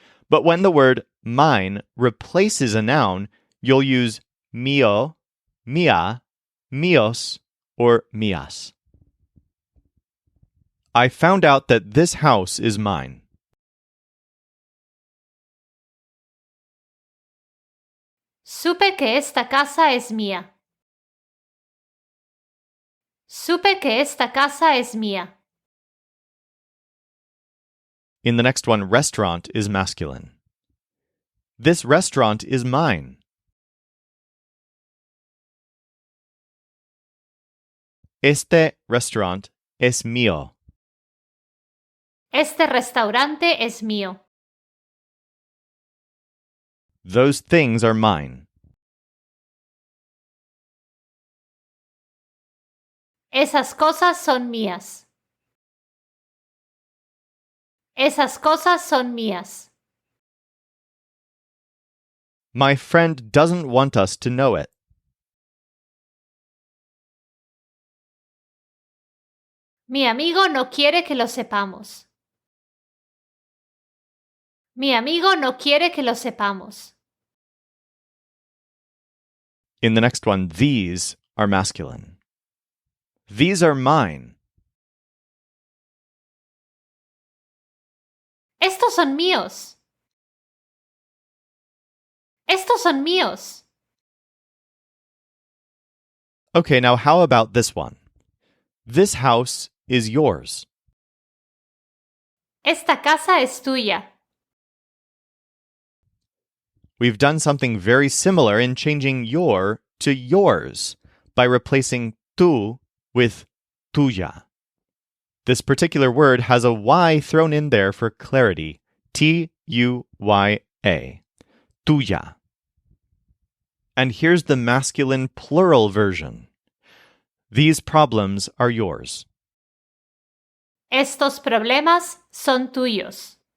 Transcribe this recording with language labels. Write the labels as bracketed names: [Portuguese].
[English] But when the word mine replaces a noun, you'll use mío, mía, míos, or mías. I found out that this house is mine. [Spanish] Supe que esta casa es mía. Supe que esta casa es mía. [English] In the next one, restaurant is masculine. This restaurant is mine. [Spanish] Este restaurant es mío. Este restaurante es mío. [English] Those things are mine. [Spanish] Esas cosas son mías. Esas cosas son mías. [English] My friend doesn't want us to know it. [Spanish] Mi amigo no quiere que lo sepamos. Mi amigo no quiere que lo sepamos. [English] In the next one, these are masculine. These are mine. [Spanish] Estos son míos. Estos son míos. [English] Okay, now how about this one? This house is yours. [Spanish] Esta casa es tuya. [English] We've done something very similar in changing your to yours by replacing tú with tuya. This particular word has a Y thrown in there for clarity. T-U-Y-A. Tuya. And here's the masculine plural version. These problems are yours. [Spanish] Estos problemas son tuyos.